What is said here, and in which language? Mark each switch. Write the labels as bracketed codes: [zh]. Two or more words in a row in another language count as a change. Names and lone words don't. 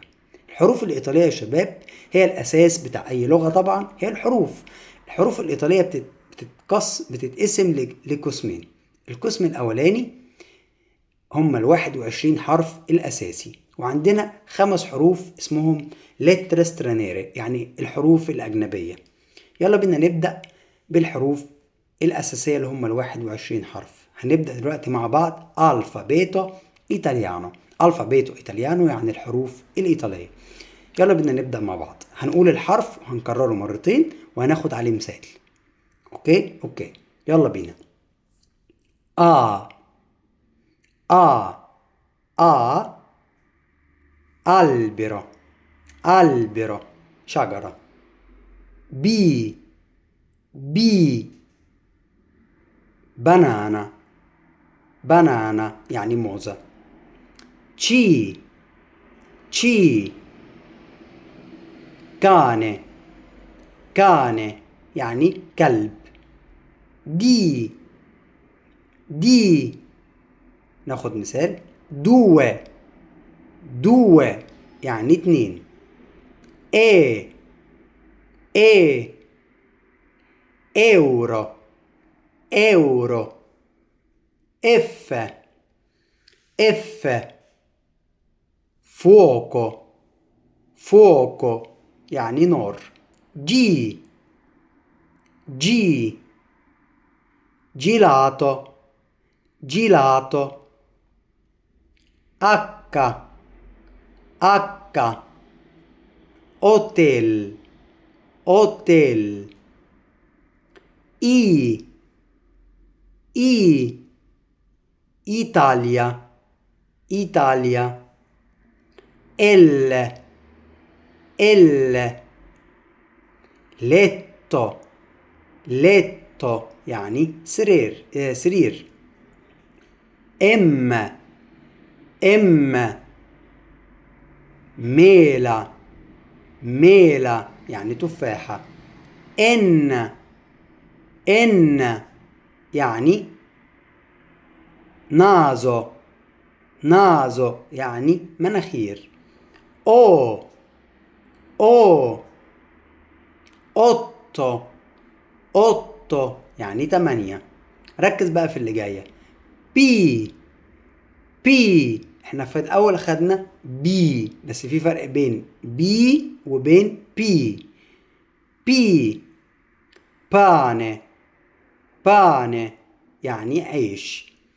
[ar] الحروف الإيطالية يا شباب هي الأساس بتاع أي لغة، طبعا هي الحروف الإيطالية بتتقسم لقسمين. القسم الأولاني هم 21 حرف الأساسي، وعندنا 5 حروف اسمهم [it] lettere straniere [ar] يعني الحروف الأجنبية. يلا بينا نبدأ بالحروف الأساسية اللي هم 21 حرف. هنبدأ دلوقتي مع بعض [it] alfabeto italiano. alfabeto italiano [ar] يعني الحروف الإيطالية. يلا بينا نبدأ مع بعض. هنقول الحرف وهنكرره مرتين وهناخد عليه مثال. أوكي يلا بينا. [it] آ آ آ albero albero شجرة. B B banana banana [ar] يعني موزة. [it] C C cane cane [ar] يعني كلب. [it] D D [ar] ناخد مثال [it] due due يعني 2. E E euro euro. F F fuoco fuoco [ar] يعني نار. [it] G G gelato gelato. H H hotel hotel. I I Italia Italia. L L letto letto [ar] يعني سرير. [it] M M mela mela [ar] يعني تفاحة. [it] N N يعني naso naso [ar] يعني مناخير. [it] O O otto otto يعني 8. [ar] ركز بقى في اللي جاية. بي بي احنا في الأول خدنا بي، بس في فرق بين بي وبين بي. [it] bi pane pane [ar] يعني عيش.